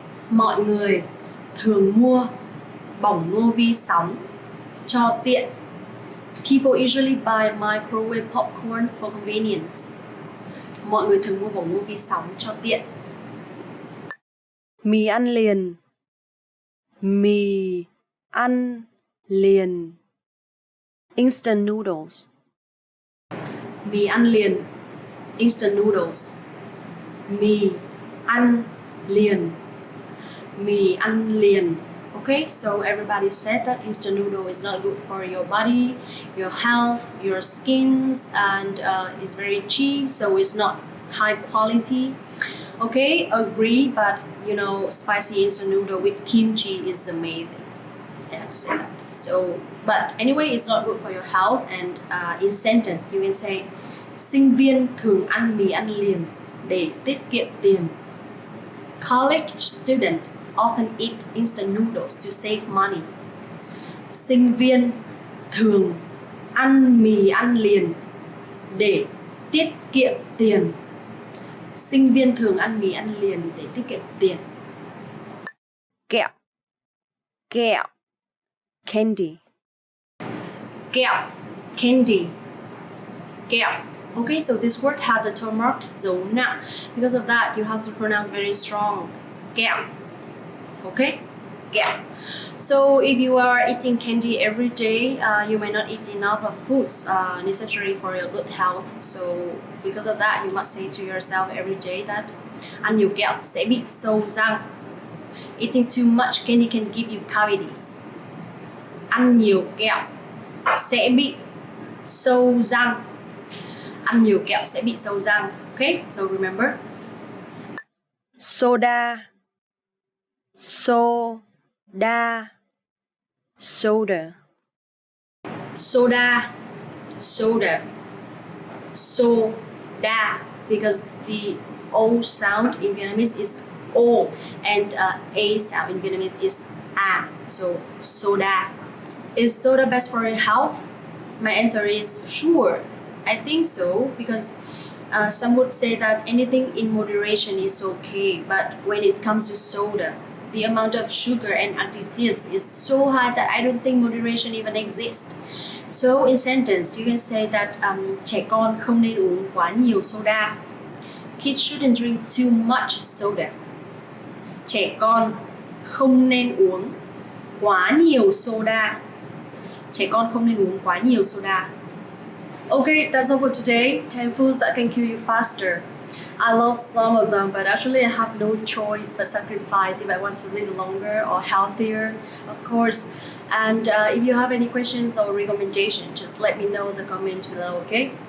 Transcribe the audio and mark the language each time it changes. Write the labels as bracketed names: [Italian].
[Vietnamese] Mọi người thường mua bỏng ngô vi sóng cho tiện. [English] People usually buy microwave popcorn for convenience. [Vietnamese] Mọi người thường mua bỏng ngô vi sóng cho tiện. Mì ăn liền, mì ăn liền, [English] instant noodles. [Vietnamese] Mì ăn liền, [English] instant noodles. [Vietnamese] Mì ăn liền, mì ăn liền. [English] Okay, so everybody said that instant noodle is not good for your body, your health, your skins, and it's very cheap, so it's not high quality. Okay, agree, but you know, spicy instant noodle with kimchi is amazing. I have to say that. So, but anyway, it's not good for your health. And in sentence, you can say, [Vietnamese] sinh viên thường ăn mì ăn liền để tiết kiệm tiền. [English] College student often eat instant noodles to save money. [Vietnamese] Sinh viên thường ăn mì ăn liền để tiết kiệm tiền. Sinh viên thường ăn mì ăn liền để tiết kiệm tiền. Kẹo, kẹo, [English] candy. [Vietnamese] Kẹo, [English] candy. [Vietnamese] Kẹo. [English] Okay, so this word has the tone mark dấu nặng. Because of that, you have to pronounce very strong. Kẹo. Okay? Kẹo. So if you are eating candy every day, you may not eat enough of foods necessary for your good health. So because of that, you must say to yourself every day that [Vietnamese] ăn nhiều kẹo sẽ bị sâu răng. [English] Eating too much candy can give you cavities. [Vietnamese] Ăn nhiều kẹo sẽ bị sâu răng. Ăn nhiều kẹo sẽ bị sâu răng. [English] Okay, so remember. Soda, soda, soda. Soda, soda, soda, because the O sound in Vietnamese is O and A sound in Vietnamese is A. So soda. Is soda best for your health? My answer is sure. I think so, because some would say that anything in moderation is okay, but when it comes to soda, the amount of sugar and additives is so high that I don't think moderation even exists. So in sentence, you can say that [Vietnamese] trẻ con không nên uống quá nhiều soda. [English] Kids shouldn't drink too much soda. [Vietnamese] Trẻ con không nên uống quá nhiều soda. Trẻ con không nên uống quá nhiều soda. [English] Okay, that's all for today. 10 foods that can kill you faster. I love some of them, but actually I have no choice but sacrifice if I want to live longer or healthier, of course. And if you have any questions or recommendations, just let me know in the comment below, okay?